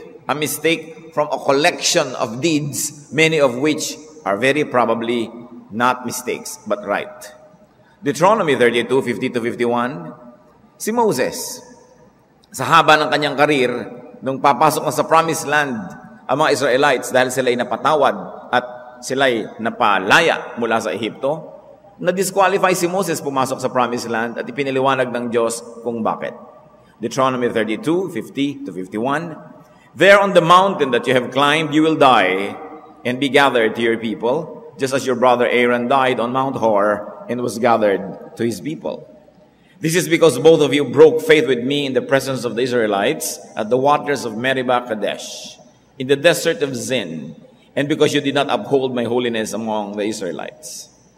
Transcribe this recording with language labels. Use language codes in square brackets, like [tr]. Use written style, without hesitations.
[en] A mistake from a collection of deeds, many of which are very probably not mistakes, but right. [tl] Deuteronomy 32, 50-51, si Moses, sa haba ng kanyang karir, nung papasok na sa Promised Land, ang mga Israelites, dahil sila'y napatawad at sila'y napalaya mula sa Ehipto, na-disqualify si Moses pumasok sa Promised Land at ipiniliwanag ng Diyos kung bakit. [en] Deuteronomy 32, 50-51, there on the mountain that you have climbed, you will die and be gathered to your people, just as your brother Aaron died on Mount Hor and was gathered to his people. This is because both of you broke faith with me in the presence of the Israelites at the waters of Meribah Kadesh, in the desert of Zin, and because you did not uphold my holiness among the Israelites.